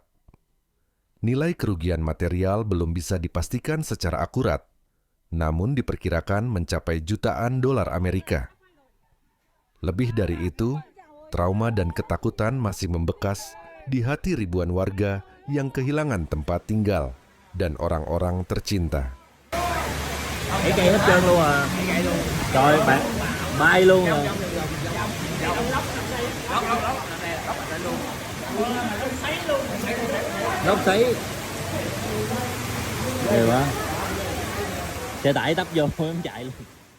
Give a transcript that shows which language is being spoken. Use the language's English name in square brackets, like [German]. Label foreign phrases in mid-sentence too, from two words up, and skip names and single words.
[Indonesian] Nilai kerugian material belum bisa dipastikan secara akurat, namun diperkirakan mencapai jutaan dolar Amerika. Lebih dari itu, trauma dan ketakutan masih membekas di hati ribuan warga yang kehilangan tempat tinggal dan orang-orang tercinta. [Vietnamese] Thấy cây hết trơn luôn à. Trời bạn bay luôn à. Lốc xoáy. Ghê quá. Xe tải tấp vô em chạy luôn.